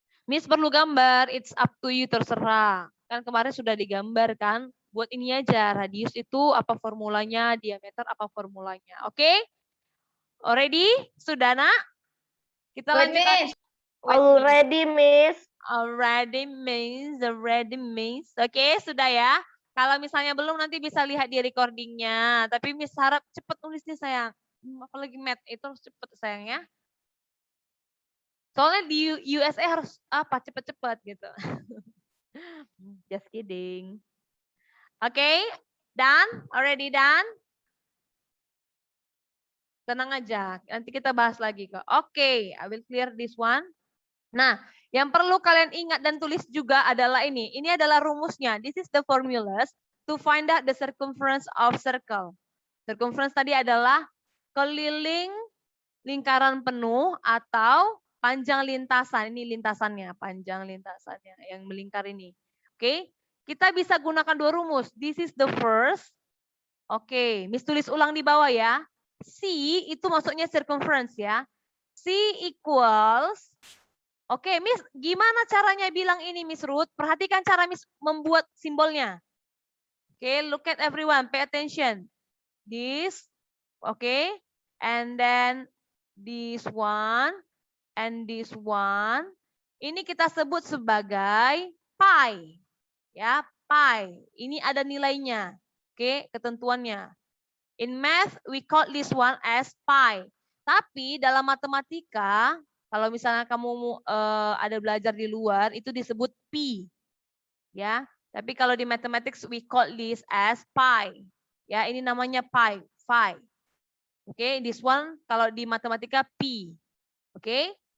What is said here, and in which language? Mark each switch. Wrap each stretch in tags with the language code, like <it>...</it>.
<id>Miss perlu gambar,</id> <en>it's up to you,</en> <id>terserah. Kan kemarin sudah digambar kan? Buat ini aja, radius itu apa formulanya, diameter apa formulanya. Oke?</id> <en>Already?</en> <id>Sudah nak? Kita lanjut lagi.</id> <en>Already, Miss. Already, Miss.</en> <id>Oke, sudah ya. Kalau misalnya belum nanti bisa lihat di recordingnya. Tapi Miss harap cepet nulisnya sayang. Apalagi math itu harus cepet sayang ya. Soalnya di USA harus apa cepet-cepet gitu.</id> <en>Just kidding. Oke, done? Already done?</en> <id>Tenang aja, nanti kita bahas lagi kok.</id> <en>Oke, I will clear this one.</en> <id>Nah, yang perlu kalian ingat dan tulis juga adalah ini. Ini adalah rumusnya.</id> <en>This is the formulas to find out the circumference of circle.</en> <id>Circumference tadi adalah keliling lingkaran penuh atau panjang lintasan. Ini lintasannya, panjang lintasannya yang melingkar ini. Oke, kita bisa gunakan dua rumus.</id> <en>This is the first.</en> <id>Oke, Miss tulis ulang di bawah ya. C itu maksudnya circumference ya. C equals. Oke, Miss gimana caranya bilang ini Miss Ruth? Perhatikan cara Miss membuat simbolnya.</id> <en>Oke, look at everyone, pay attention. This, oke, and then this one, and this one.</en> <id>Ini kita sebut sebagai pi. Ya, pi. Ini ada nilainya. Oke, ketentuannya.</id> <en>In math, we call this one as pi.</en> <id>Tapi dalam matematika, kalau misalnya kamu ada belajar di luar, itu disebut pi. Ya, tapi kalau di</id> <en>mathematics, we call this as pi.</en> <id>Ya, ini namanya pi, phi. Oke,</id> <en>this one</en> <id>kalau di matematika pi. Oke.</id>